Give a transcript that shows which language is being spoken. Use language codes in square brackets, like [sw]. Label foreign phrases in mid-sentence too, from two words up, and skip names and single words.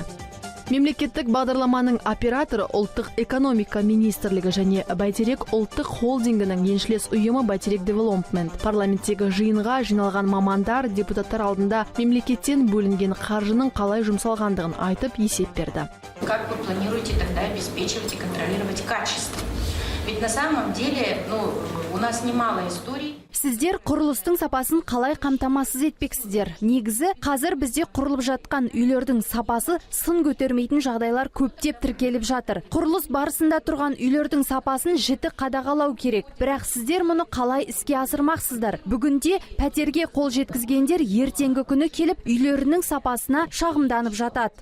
[kk] Мемлекеттік бағдарламаның операторы ұлттық экономика министрлігі және Бәйтерек ұлттық холдингінің еншілес ұйымы Бәйтерек Девелопмент. Парламенттегі жиынға жиналған мамандар депутаттар алдында мемлекеттен бөлінген қаржының қалай жұмсалғандығын айтып есеп берді. [ru] Как вы планируете тогда обеспечивать и контролировать качество? Ведь на самом деле, у нас немало историй. [kk] Сіздер құрылыстың сапасын қалай қамтамасыз етпексіздер? Негізі, қазір бізде құрылып жатқан үйлердің сапасы сын көтермейтін жағдайлар көптеп тіркеліп жатыр. Құрылыс барысында тұрған үйлердің сапасын жіті қадағалау керек. Бірақ сіздер мұны қалай іске асырмақсыздар? Бүгінде пәтерге қол жеткізгендер ертеңгі күні келіп үйлерінің сапасына шағымданып жатады.